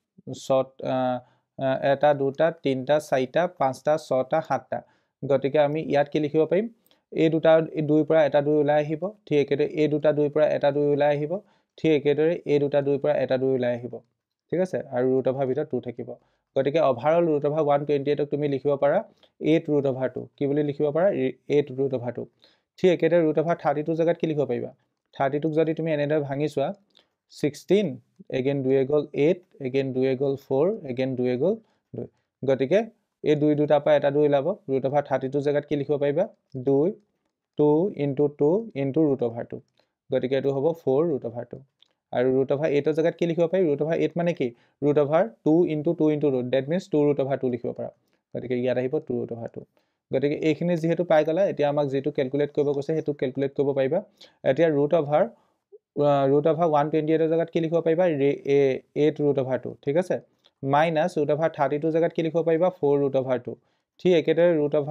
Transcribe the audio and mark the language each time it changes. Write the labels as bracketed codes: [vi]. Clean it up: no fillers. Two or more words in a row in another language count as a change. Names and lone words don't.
[as] এটা দুটা তিনটা চাৰিটা পাঁচটা ছটা সাতটা গতিকে আমি ইয়াত কি লিখিব পাৰিম এই দুটা দুইৰ পৰা এটা দুই ওলাই আহিব ঠিক একেদৰে এই দুটা দুইৰ পৰা এটা দুই ওলাই আহিব ঠিক একেদৰে এই দুটা দুইৰ পৰা এটা দুই ওলাই আহিব ঠিক আছে আৰু [en] root over [as] ভিতৰত 2 থাকিব গতিকে ওভাৰঅল √128 ক তুমি লিখিব পাৰা 8√2 কি বুলি লিখিব পাৰা 8√2 ঠিক একেদৰে √32 জায়গাত কি লিখিব পাৰিবা 32 ক যদি তুমি এনেদৰে ভাঙি চোৱা 16 again 2 এ গল 8 again 2 এ গল 4 again 2 এ গল 2 গতিকে এই দুই দুটা পৰা এটা দুই লাভ √32 জায়গাত কি লিখিব পাৰিবা 2 2 into 2 into √2 গতিকে এটো হ'ব 4√2 আৰু √8 ৰ জায়গাত কি লিখিব পাৰি √8 মানে কি √2 into 2 [en] into root that means [as] 2√2 লিখিব পাৰা গতিকে ইয়াত আহিব 2√2 গতিকে এইখিনি যেহেতু পাই গলা এতিয়া আমাক যেটো ক্যালকুলেট কৰিব কৈছে হেতু ক্যালকুলেট কৰিব পাৰিবা এতিয়া √128 ৰ জায়গাত কি লিখিব পাৰিবা 8√2 ঠিক আছে minus √32 জায়গাত কি লিখিব পাৰিবা 4√2 ঠিক একেদৰে √8